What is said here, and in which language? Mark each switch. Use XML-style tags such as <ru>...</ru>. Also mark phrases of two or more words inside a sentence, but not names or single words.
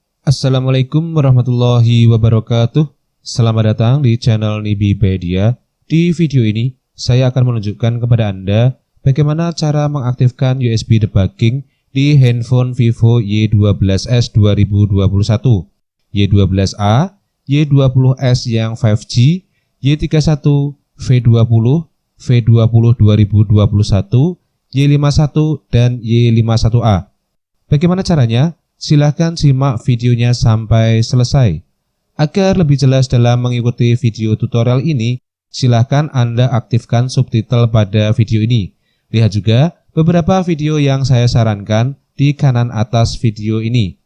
<ar>السلام عليكم ورحمة الله وبركاته.</ar> <id>Selamat datang di channel Nibipedia. Di video ini, saya akan menunjukkan kepada Anda bagaimana cara mengaktifkan</id> <en>USB debugging</en> <id>di handphone Vivo Y12s 2021, Y12A, Y20s yang 5G, Y31, V20, V20 2021, Y51, dan Y51A. Bagaimana caranya? Silahkan simak videonya sampai selesai. Agar lebih jelas dalam mengikuti video tutorial ini, silahkan Anda aktifkan subtitle pada video ini. Lihat juga beberapa video yang saya sarankan di kanan atas video ini.</id>